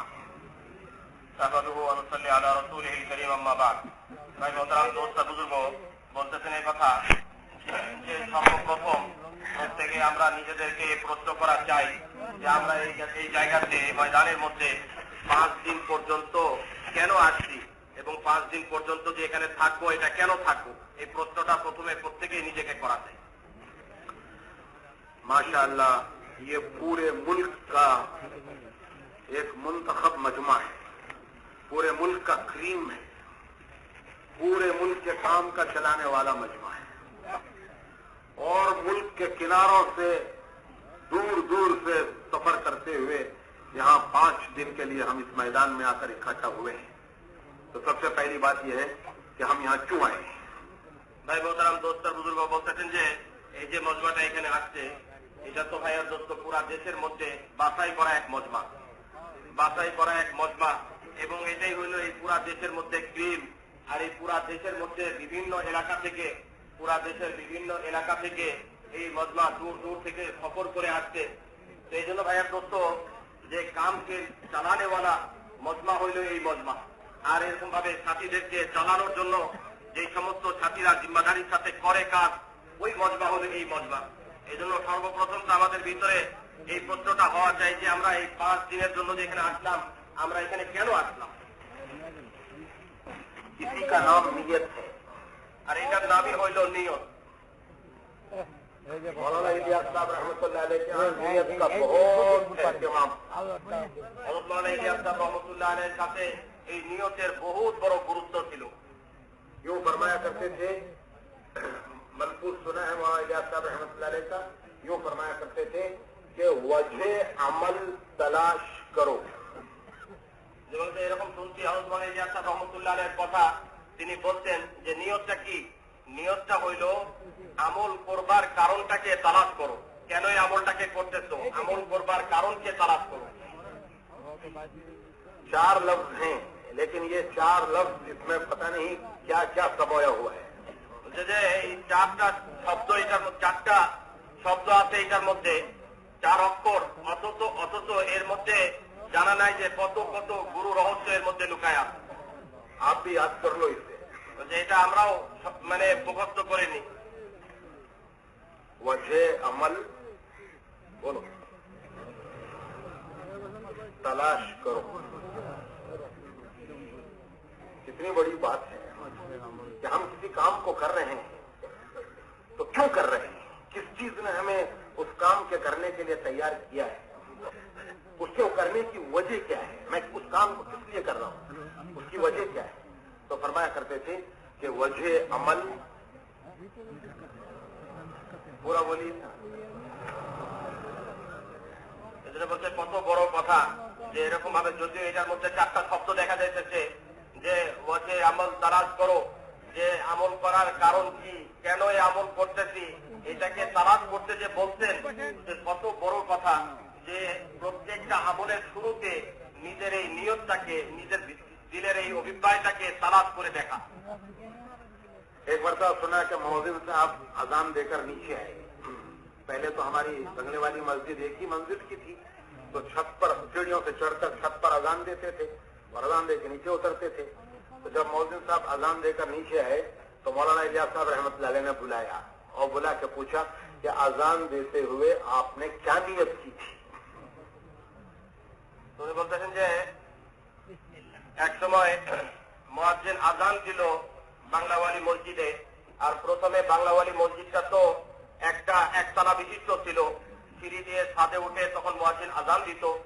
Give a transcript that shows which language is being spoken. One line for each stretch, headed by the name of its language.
Hindi: भाई मोहतरम दोस्त बुजुर्गों,
Bangla: বলতেছেন এই কথা যে সর্বপ্রথম প্রত্যেকে আমরা নিজেদেরকে প্রশ্ন করা চাই যে আমরা এই জায়গাতে ময়দানের মধ্যে 5 দিন পর্যন্ত কেন আসছি এবং 5 দিন পর্যন্ত যে এখানে থাকবো এটা কেন থাকবো, এই প্রশ্নটা প্রথমে প্রত্যেকেই নিজেকে করা চাই।
Hindi: माशाअल्लाह ये पूरे मुल्क का एक मुंतखब मजमा है, पूरे मुल्क का क्रीम है, पूरे मुल्क के काम का चलाने वाला मजमा है और मुल्क के किनारों से दूर दूर से सफर करते हुए यहाँ 5 दिन के लिए हम इस मैदान में आकर इकट्ठा हुए हैं। तो सबसे पहली बात यह है कि हम यहाँ क्यों आए हैं। भाई मोहतरम दोस्त बुजुर्ग
Bangla: বলতেছেন যে এই যে মজমাটা এখানে আসছে এটা তো ভাইয়ের দোস্ত পুরা দেশের মধ্যে বাছাই করা এক মজমা, বাছাই করা এক মজমা এবং এটাই হইল এই পুরা দেশের মধ্যে ক্রিম। আর এই পুরা দেশের মধ্যে বিভিন্ন এলাকা থেকে, পুরা দেশের বিভিন্ন এলাকা থেকে এই মজমা দূর দূর থেকে সফর করে আসছে। তো এই জন্য ভাইয়ের দোস্ত যে কামকে চালানেওয়ালা মজমা হইল এই মজমা। আর এরকম ভাবে সাথীদেরকে চালানোর জন্য যে সমস্ত সাথীরা জিম্মাদারির সাথে করে কাজ, ওই মজমা হলো এই মজমা। এই জন্য সর্বপ্রথম তো আমাদের ভিতরে এই প্রশ্নটা হওয়া চাই যে আমরা এই 5 দিনের জন্য যে এখানে আসলাম, আমরা এখানে কেন আসলাম।
Hindi: इसी का नाम नियत है और इनका नाम ही हो नियत। मौलाना इलियास साहब रहमतुल्लाह अलैह के नियत का बहुत एहतमाम, मौलाना इलियास साहब रहमतुल्लाह अलैह साथे
Bangla: এই নিয়তের
Hindi: बहुत
Bangla: বড় গুরুত্ব ছিল।
Hindi: यूं फरमाया करते थे, मलफूज सुना है मौलाना इलियास साहब रहमतुल्लाह अलैह का, यूं फरमाया करते थे कि वजह अमल तलाश करो।
Bangla: যেমন এরকম শুনছি হযরত মৌলানা ইলিয়াস সাহেব রহমাতুল্লাহ আলাইহির কথা, তিনি বলতেন যে নিয়তটা কি, নিয়তটা হইল আমল করবার কারণটাকে তালাশ করো। কেন এই আমলটাকে করতেছো, আমল করবার কারণকে তালাশ করো।
Hindi: 4 लफ्ज हैं लेकिन ये 4 लफ्ज इसमें पता नहीं क्या क्या समाया हुआ है।
Bangla: যে এই 4টা শব্দ, এটার মধ্যে 4টা শব্দ আছে, এটার মধ্যে 4 অক্ষর, অথচ এর মধ্যে জানা নাই যে কত কত গুরু রহস্য এর মধ্যে লুকায় আছে। আপনি
Hindi: याद कर लो इसे,
Bangla: যে এটা আমরাও মানে মুখস্থ করে নি।
Hindi: वजह अमल बोलो, तलाश करो। कितनी बड़ी बात है कि हम किसी काम को कर रहे हैं तो क्यों कर रहे हैं, किस चीज ने हमें उस काम के करने के लिए तैयार किया है, उसको करने की वजह क्या है, मैं उस काम को किस लिए कर रहा हूं, उसकी वजह क्या है। तो फरमाया करते थे कि वजह अमल, पूरा बोलिए।
Bangla: বলতে কত বড় কথা যে এরকম ভাবে যদিও এটার মধ্যে 4টা শব্দ দেখা যাইতেছে যে ওয়াজে আমল তালাশ করো, যে আমল করার কারণ কি, কেন এই আমল করতেছি, এটাকে তালাশ করতে যে বলতেন, যে কত বড় কথা যে প্রত্যেকটা আমলের শুরুতে নিজের এই নিয়তটাকে, নিজের দিলের এই অভিপ্রায়টাকে তালাশ করে দেখা।
Hindi: एक मरतबा सुना कि मौज़िन साहब अजान देकर नीचे आए। पहले तो हमारी बंगले वाली मस्जिद एक ही मंजिल की थी, तो छत पर सीढ़ियों से चढ़कर छत पर अजान देते थे और अजान देकर नीचे उतरते थे। तो जब मौज़िन साहब अजान देकर नीचे आए तो मौलाना इलियास साहब रहमतुल्लाह अलैह ने बुलाया और बुला के पूछा कि अजान देते हुए आपने क्या नियत की थी।
Bangla: तो বলতেছেন যে এক সময় মুয়াজ্জিন আজান দিল বাংলাওয়ালি মসজিদে, আর প্রথমে বাংলাওয়ালি মসজিদটা তো একতলা বিশিষ্ট ছিল, সিঁড়ি দিয়ে ছাদে উঠে তখন মুয়াজ্জিন আজান দিত।